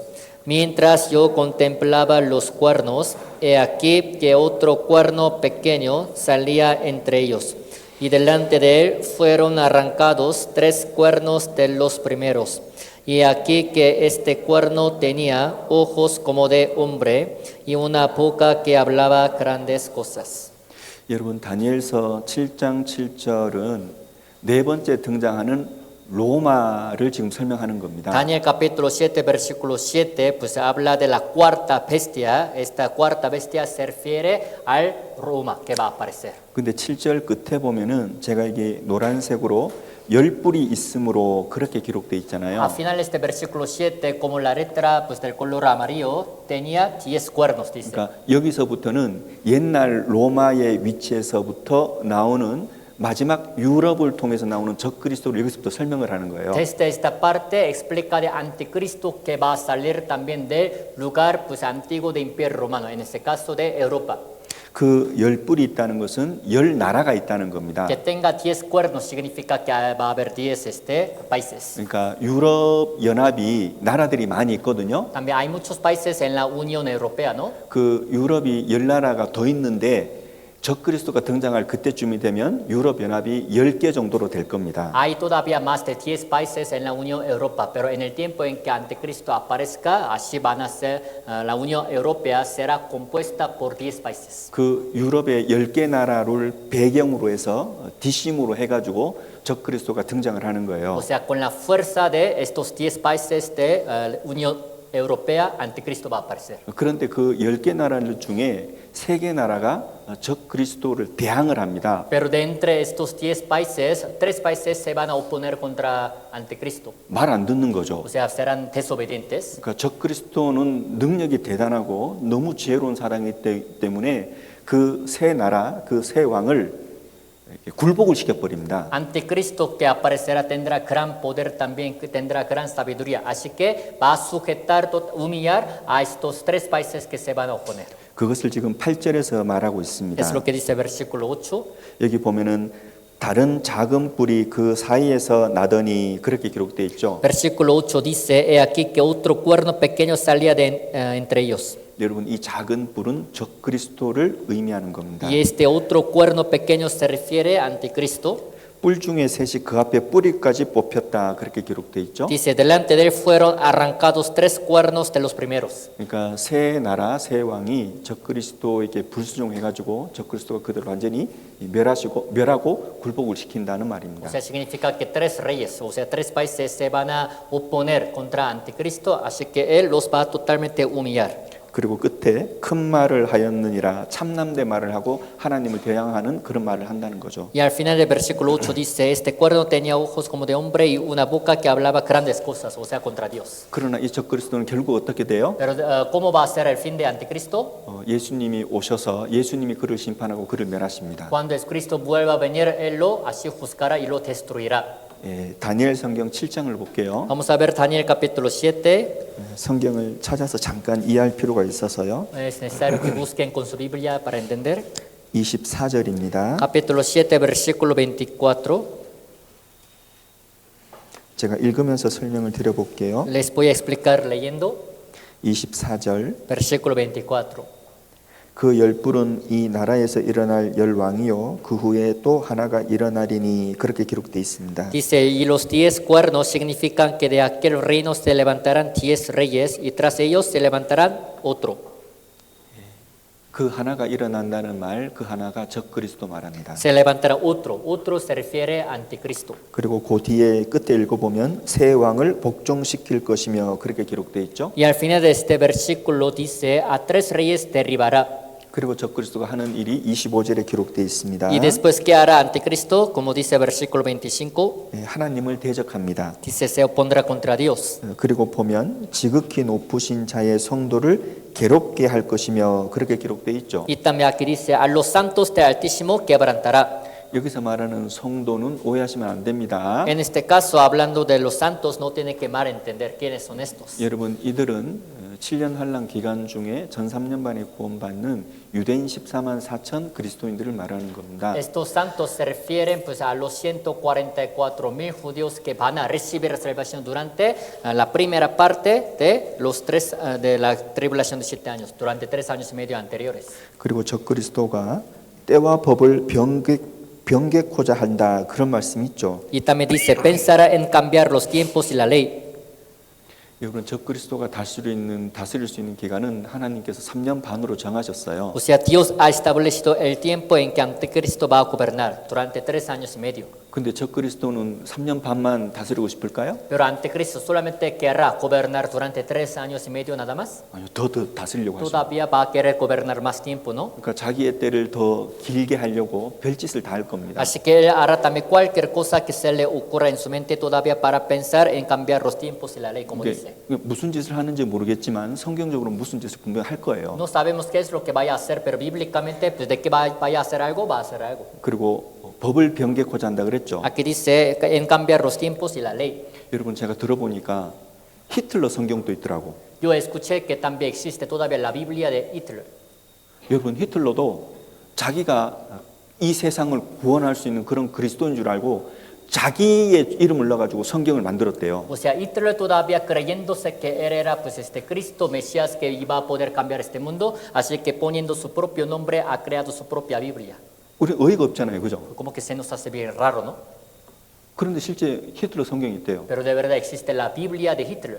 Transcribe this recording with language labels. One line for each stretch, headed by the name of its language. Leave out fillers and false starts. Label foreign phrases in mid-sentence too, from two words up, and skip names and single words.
Spanish: Mientras yo contemplaba los cuernos, he aquí que otro cuerno pequeño salía entre ellos, y delante de él fueron arrancados 3 cuernos de los primeros. Y aquí que este cuerno tenía ojos como de hombre y una boca que hablaba grandes cosas.
Korean: 여러분 다니엘서 7장 7절은 네 번째 등장하는 로마를 지금 설명하는 겁니다.
Spanish: Daniel capítulo 7, versículo 7, pues habla de la cuarta bestia. Esta cuarta bestia se refiere al Roma que va a aparecer.
Korean: 근데 7절 끝에 보면은 제가 이게 노란색으로 10뿔이 있으므로 그렇게 기록돼 있잖아요.
Spanish: Al final este versículo 7, como la letra pues, del color amarillo, tenía 10 cuernos, dice.
Korean: 그러니까 여기서부터는 옛날 로마의 위치에서부터 나오는 마지막 유럽을 통해서 나오는 적그리스도를 여기서부터 설명을 하는 거예요.
Spanish: Desde esta parte explica de anticristo que va a salir también del lugar pues, antiguo de Imperio Romano, en este caso de Europa.
Korean: 그 10뿔이 있다는 것은 10나라가 있다는 겁니다.
Spanish: Que tenga 10 cuernos significa que va a haber 10 países.
Korean: 그러니까 유럽 연합이 나라들이 많이 있거든요.
Spanish: También hay muchos países en la Unión Europea, ¿no?
Korean: 그 유럽이 10나라가 더 있는데 적그리스도가 등장할 그때쯤이 되면 유럽 연합이 10개 정도로 될 겁니다.
Spanish: Hay todavía más de 10 países en la Unión Europea, pero en el tiempo en que Anticristo aparezca, así van a ser, la Unión Europea será compuesta por 10 países.
Korean: 그 유럽의 10개 나라를 배경으로 해서 뒷심으로 해가지고 적그리스도가 등장을 하는 거예요.
Spanish: O sea, con la fuerza de estos 10 países de Unión Europea, Anticristo va a aparecer.
Korean: 그런데 그 10개 나라들 중에 3개 나라가 적그리스도를 대항을 합니다.
Spanish: Pero de entre estos 10 países, 3 países se van a oponer contra Anticristo.
Korean: 말 안 듣는 거죠.
Spanish: O sea, serán desobedientes.
Korean: 그러니까 적그리스도는 능력이 대단하고 너무 지혜로운 사람이기 때문에 그 세 나라, 그 세 왕을 굴복을 시켜버립니다.
Spanish: Anticristo que aparecerá tendrá gran poder también, que tendrá gran sabiduría. Así que va a sujetar, humillar a estos 3 países que se van a oponer.
Korean: 그것을 지금 8절에서 말하고 있습니다.
Spanish: Es lo que dice versículo 8.
Korean: 여기 보면은 다른 작은 뿔이 그 사이에서 나더니 그렇게 기록되어 있죠.
Spanish: Versículo 8 dice, he aquí que otro cuerno pequeño salía entre ellos.
Korean: 여러분 이 작은 뿔은 적그리스도를 의미하는 겁니다.
Spanish: Y este otro cuerno pequeño se refiere a Anticristo.
Korean: 뿔 중에 셋이 그 앞에 뿌리까지 뽑혔다 그렇게 기록돼 있죠.
Spanish: Dice, delante de él fueron arrancados 3 cuernos de los primeros.
Korean: 그러니까 세 나라 세 왕이 적그리스도에게 불순종해가지고 적그리스도가 그들을 완전히 멸하고 굴복을 시킨다는 말입니다.
Spanish: O sea, significa que 3 reyes, o sea, 3 países se van a oponer contra Anticristo, así que él los va a totalmente humillar.
Korean: 그리고 끝에 큰 말을 하였느니라 참남대 말을 하고 하나님을 대항하는 그런 말을 한다는 거죠.
Spanish: Y al final del versículo 8 dice, este cuerno tenía ojos como de hombre y una boca que hablaba grandes cosas, o sea, contra Dios.
Korean: 그러나 이 적그리스도는 결국 어떻게 돼요?
Spanish: Pero ¿cómo va a ser el fin de Anticristo?
Korean: 예수님이 오셔서 예수님이 그를 심판하고 그를 멸하십니다.
Spanish: Cuando Cristo vuelva a venir, él lo así juzgará y lo destruirá.
Korean: 다니엘 성경 7장을 볼게요.
Spanish: Vamos a ver Daniel capítulo 7.
Korean: 성경을 찾아서 잠깐 이해할 필요가 있어서요.
Spanish: Es necesario que busquen con su Biblia para entender.
Korean: 24절입니다.
Spanish: Capítulo 7, versículo 24.
Korean: 제가 읽으면서 설명을 드려볼게요.
Spanish: Les voy a explicar leyendo
Korean: 24절.
Spanish: versículo 24.
Korean: 그 열불은 이 나라에서 일어날 열왕이요 그 후에 또 하나가 일어나리니 그렇게 기록되어 있습니다.
Spanish: Dice, y los 10 cuernos significan que de aquel reino se levantarán 10 reyes y tras ellos se levantarán otro.
Korean: 그 하나가 일어난다는 말, 그 하나가 적그리스도 말합니다.
Spanish: Se levantará otro. Otro se refiere a Anticristo.
Korean: 그리고 그 뒤에 끝에 읽어보면 새 왕을 복종시킬 것이며 그렇게 기록되어 있죠.
Spanish: Y al final de este versículo dice, a 3 reyes derribará.
Korean: 그리고 적그리스도가 하는 일이 25절에 기록되어 있습니다.
Spanish: Y después, ¿qué hará Anticristo? Como dice versículo 25,
Korean: 하나님을 대적합니다.
Spanish: dice, se opondrá contra Dios.
Korean: 그리고 보면 지극히 높으신 자의 성도를 괴롭게 할 것이며 그렇게 기록되어 있죠.
Spanish: Y también aquí dice, a los santos del Altísimo quebrantará.
Korean: 여기서 말하는 성도는 오해하시면 안 됩니다.
Spanish: En este caso, hablando de los santos, no tiene que mal entender quiénes son estos.
Korean: 여러분 이들은 7년 환란 기간 중에 전 3년반에 구원받는 유대인 14만 4천 그리스도인들을 말하는 겁니다.
Spanish: Estos santos se refieren pues a los 144,000 judíos que van a recibir salvación durante la primera parte de los de la tribulación de 7 años, durante 3 años y medio anteriores.
Korean: 그리고 적그리스도가 때와 법을 변개코자 한다 그런 말씀이 있죠.
Spanish: Y también dice, pensará en cambiar los tiempos y la ley.
Korean: 여러분 적그리스도가 다스릴 수 있는 기간은 하나님께서 3년 반으로 정하셨어요.
Spanish: O sea, Dios ha establecido el tiempo en que Anticristo va a gobernar durante 3 años y medio.
Korean: 근데 적그리스도는 3년 반만 다스리고 싶을까요?
Spanish: Pero Anticristo solamente querrá gobernar durante 3 años y medio nada más.
Korean: 아니요, 더 다스리려고 하죠.
Spanish: Todavía va a querer gobernar más tiempo, ¿no?
Korean: 그러니까 자기의 때를 더 길게 하려고 별짓을 다 할 겁니다.
Spanish: Así que él hará también cualquier cosa que se le ocurra en su mente todavía para pensar en cambiar los tiempos y la ley, como dice.
Korean: 무슨 짓을 하는지 모르겠지만 성경적으로 무슨 짓을 분명 할 거예요.
Spanish: No sabemos qué es lo que vaya a hacer, pero bíblicamente, pues de que vaya a hacer algo, va a hacer algo.
Korean: 그리고 법을 변개코자 한다 그랬죠.
Spanish: Aquí dice en cambiar los tiempos y la ley.
Korean: 여러분 제가 들어보니까 히틀러 성경도 있더라고.
Spanish: Yo escuché que también existe todavía la Biblia de Hitler.
Korean: 여러분 히틀러도 자기가 이 세상을 구원할 수 있는 그런 그리스도인 줄 알고 자기의 이름을 넣어가지고 성경을 만들었대요.
Spanish: O sea, Hitler todavía creyéndose que él era pues Cristo, Mesías que iba a poder cambiar este mundo, así que poniendo su propio nombre ha creado su propia Biblia.
Korean: 우리 어이가 없잖아요, 그죠?
Spanish: Como que se nos hace bien raro, ¿no?
Korean: 그런데 실제 히틀러 성경이 있대요.
Spanish: Pero de verdad existe la Biblia de Hitler.